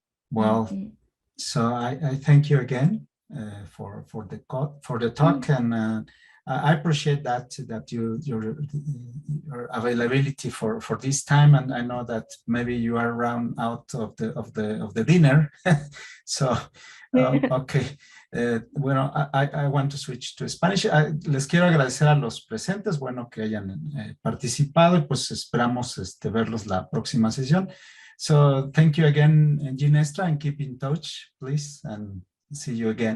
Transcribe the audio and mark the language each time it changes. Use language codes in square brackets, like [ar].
[en] Well, so I thank you again for the talk, and I appreciate that your availability for this time, and I know that maybe you are around out of the dinner, so okay. Bueno, I want to switch to Spanish. [es] Les quiero agradecer a los presentes, bueno, que hayan participado, y pues esperamos verlos la próxima sesión. [en] So thank you again, Ginestra, and keep in touch, please, and see you again.